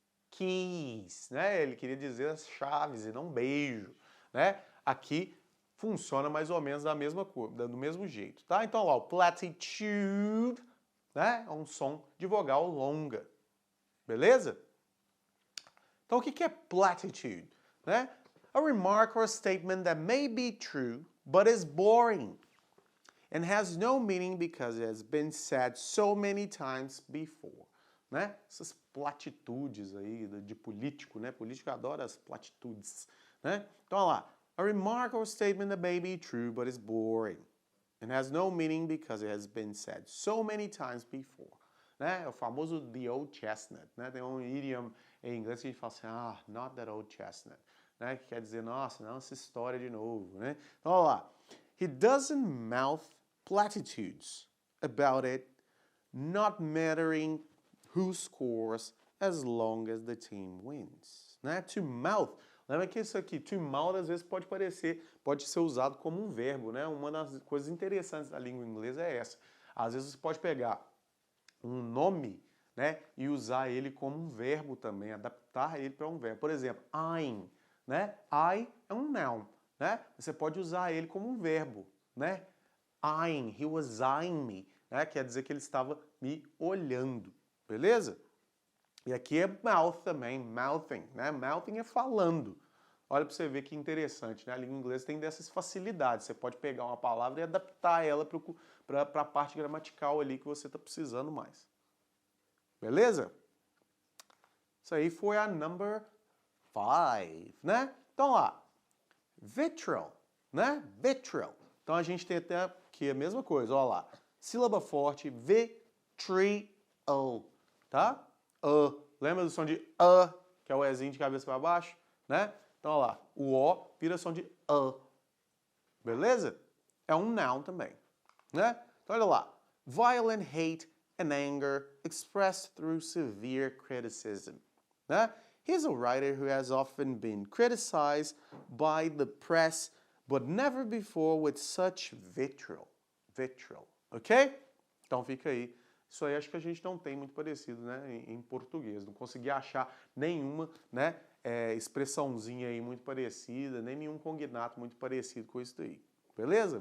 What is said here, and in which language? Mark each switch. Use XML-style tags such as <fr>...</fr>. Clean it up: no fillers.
<pt>Keys, né? Ele queria dizer as chaves e não beijo, né? Aqui funciona mais ou menos da mesma cor, do mesmo jeito, tá? Então, lá, o platitude, né? É um som de vogal longa, beleza? Então, o que é platitude, né?</pt> <en>A remark or a statement that may be true, but is boring and has no meaning because it has been said so many times before, né?</en> <pt>Essas platitudes aí de político, né? Político adora as platitudes, né? Então, olha lá.</pt> <en>A remark or statement that may be true, but is boring and has no meaning because it has been said so many times before, né?</en> <pt>É o famoso</pt> <en>the old chestnut,</en> <pt>né? Tem um idiom em inglês que a gente fala assim,</pt> <en>not that old chestnut,</en> <pt>né? Que quer dizer, nossa, não essa história de novo, né? Então, olha lá.</pt> <en>He doesn't mouth platitudes about it not mattering who scores as long as the team wins, né?</en> <pt>To mouth, lembra que isso aqui, to mouth às vezes pode ser usado como um verbo, né? Uma das coisas interessantes da língua inglesa é essa. Às vezes você pode pegar um nome, né, e usar ele como um verbo também, adaptar ele para um verbo. Por exemplo, eyeing, né? Eye é um noun, né? Você pode usar ele como um verbo, né?</pt> <en>Eyeing, he was eyeing me, né?</en> <pt>Quer dizer que ele estava me olhando, beleza? E aqui é mouth também, mouthing, né? Mouthing é falando. Olha para você ver que interessante, né? A língua inglesa tem dessas facilidades. Você pode pegar uma palavra e adaptar ela para a parte gramatical ali que você está precisando mais. Beleza? Isso aí foi a number 5, né? Então, lá, vitriol, né? Vitriol. Então, a gente tem até aqui a mesma coisa, olha lá. Sílaba forte, vitriol, tá? Lembra do som de que é o Ezinho de cabeça para baixo, né? Então, olha lá, o O vira som de beleza? É um noun também, né? Então, olha lá.</pt> <en>Violent hate and anger expressed through severe criticism, né? He's a writer who has often been criticized by the press, but never before with such vitriol.</en> <pt>Vitriol, ok? Então, fica aí. Isso aí acho que a gente não tem muito parecido, né, em português. Não consegui achar nenhuma, né, expressãozinha aí muito parecida, nem nenhum cognato muito parecido com isso daí. Beleza?</pt>